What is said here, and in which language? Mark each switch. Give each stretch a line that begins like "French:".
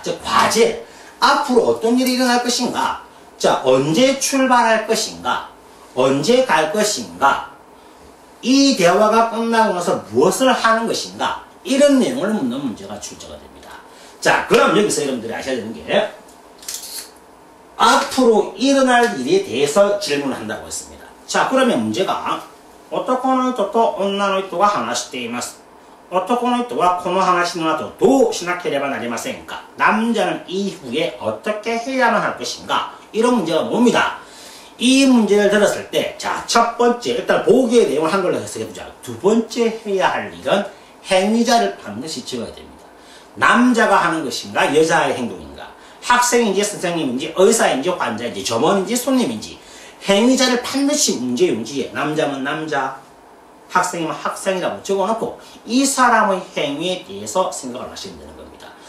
Korean: 즉 과제, 앞으로 어떤 일이 일어날 것인가, 자 언제 출발할 것인가, 언제 갈 것인가, 이 대화가 끝나고 나서 무엇을 하는 것인가, 이런 내용을 묻는 문제가 출제가 됩니다. 자, 그럼 여기서 여러분들이 아셔야 되는 게 앞으로 일어날 일에 대해서 질문을 한다고 했습니다. 자, 그러면 문제가
Japanese: 男の人と女の人が話しています。男の人はこの話の後どうしなければなりませんか?
Korean: 남자는 이후에 어떻게 해야만 할 것인가? 이런 문제가 나옵니다. 이 문제를 들었을 때, 자, 첫 번째, 일단 보기의 내용을 한글로 해석해보자. 두 번째 해야 할 일은 행위자를 반드시 적어야 됩니다. 남자가 하는 것인가, 여자의 행동인가, 학생인지 선생님인지 의사인지 환자인지 점원인지 손님인지 행위자를 반드시 문제용지에 남자면 남자, 학생이면 학생이라고 적어놓고 이 사람의 행위에 대해서 생각을 하시면 되는 겁니다.